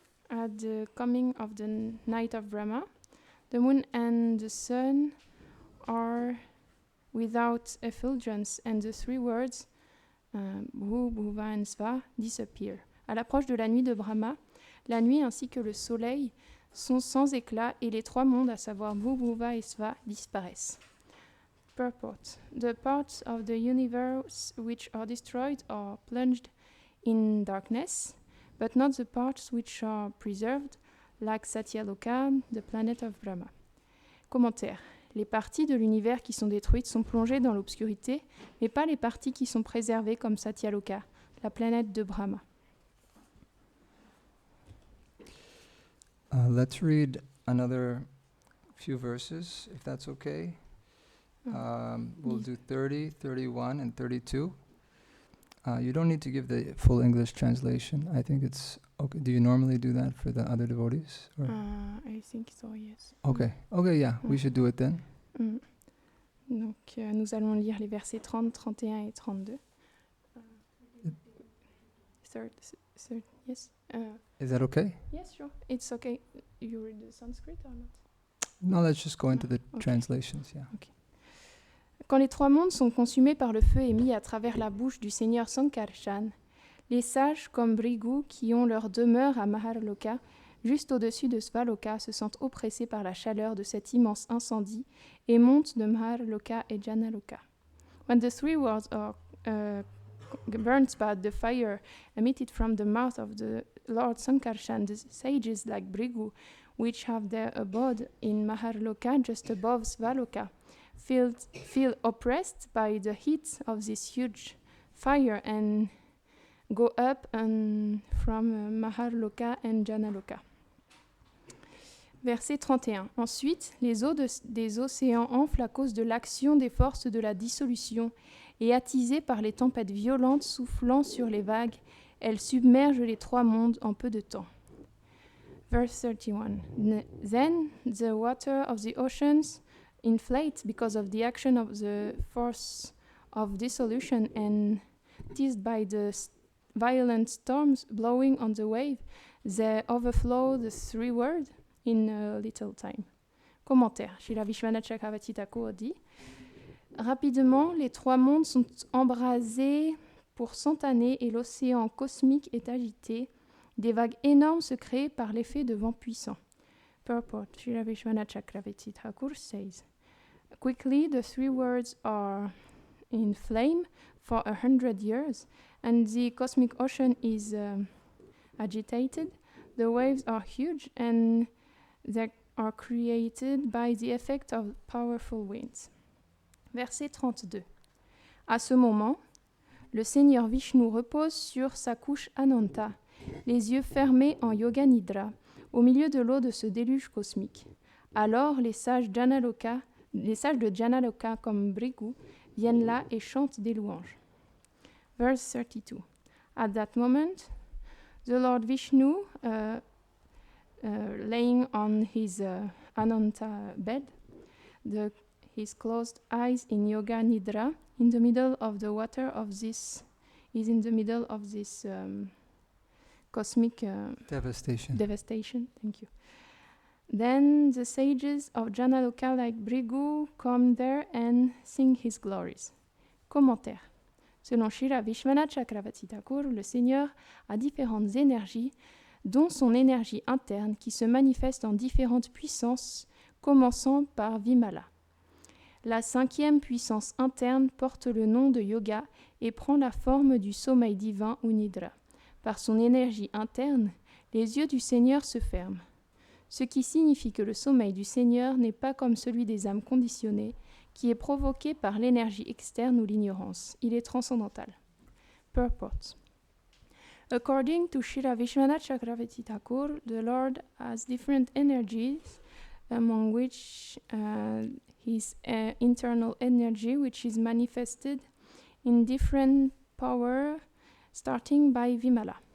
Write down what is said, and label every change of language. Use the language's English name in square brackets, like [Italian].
[English] At the coming of the night of Brahma, the moon and the sun are without effulgence, and the three words Bhu, Bhuva and Sva disappear. [French] À l'approche de la nuit de Brahma, la nuit ainsi que le soleil sont sans éclat et les trois mondes, à savoir Bhu, Bhuva et Sva, disparaissent. [English] Purport. The parts of the universe which are destroyed are plunged in darkness, but not the parts which are preserved, like Satyaloka, the planet of Brahma. [French] Commentaire. Les parties de l'univers qui sont détruites sont plongées dans l'obscurité, mais pas les parties qui sont préservées comme Satyaloka, la planète de Brahma. [English] Let's read another few verses, if that's okay. We'll do 30, 31, and 32. You don't need to give the full English translation. I think it's okay. Do you normally do that for the other devotees? Or? I think so, yes. Okay. Okay, yeah, we should do it then. [French] Donc, nous allons lire les versets 30, 31 et 32. [English] Yes. Is that okay? Yes, sure. It's okay. You read the Sanskrit or not? No, let's just go into the Okay. translations, yeah. Okay. [French] Quand les trois mondes sont consumés par le feu émis à travers la bouche du Seigneur Sankarshan, les sages comme Bhrigu qui ont leur demeure à Maharloka, juste au-dessus de Svaloka, se sentent oppressés par la chaleur de cet immense incendie et montent de Maharloka et Janaloka. [English] When the three worlds are burnt by the fire emitted from the mouth of the Lord Sankarshan, the sages like Bhrigu, which have their abode in Maharloka just above Svaloka, feel oppressed by the heat of this huge fire and go up from Maharloka and Janaloka. [French] Verset 31. Ensuite, les eaux des océans enflent à cause de l'action des forces de la dissolution et attisées par les tempêtes violentes soufflant sur les vagues, elles submergent les trois mondes en peu de temps. [English] Verse 31. Then the water of the oceans inflate because of the action of the force of dissolution and teased by the violent storms blowing on the wave, they overflow the three worlds in a little time. [French] Commentaire. Srila Vishwanath Chakravarti Thakur dit: rapidement, les trois mondes sont embrasés pour 100 années et l'océan cosmique est agité. Des vagues énormes se créent par l'effet de vents puissants. [English] Purport. Srila Vishwanath Chakravarti Thakur says, quickly the three worlds are in flame for 100 years, and the cosmic ocean is agitated. The waves are huge, and they are created by the effect of powerful winds. [French] Verset 32. À ce moment, le Seigneur Vishnu repose sur sa couche Ananta, les yeux fermés en Yoga Nidra, au milieu de l'eau de ce déluge cosmique. Alors les sages de Janaloka comme Bhrigu viennent là et chantent des louanges. [English] Verse 32. At that moment, The Lord Vishnu, laying on his Ananta bed, his closed eyes in Yoga Nidra, in the middle of the water of this, is in the middle of this cosmic devastation. Thank you. Then the sages of Janaloka like Brigu come there and sing his glories. [French] Commentaire. Selon Srila Vishwanath Chakravarti Thakur, le Seigneur a différentes énergies, dont son énergie interne qui se manifeste en différentes puissances, commençant par Vimala. La 5e puissance interne porte le nom de Yoga et prend la forme du sommeil divin ou Nidra. Par son énergie interne, les yeux du Seigneur se ferment, ce qui signifie que le sommeil du Seigneur n'est pas comme celui des âmes conditionnées, qui est provoqué par l'énergie externe ou l'ignorance. Il est transcendantal. Purport. [English] According to Srila Vishwanath Chakravarti Thakur, the Lord has different energies, among which his internal energy, which is manifested in different power, starting by Vimala.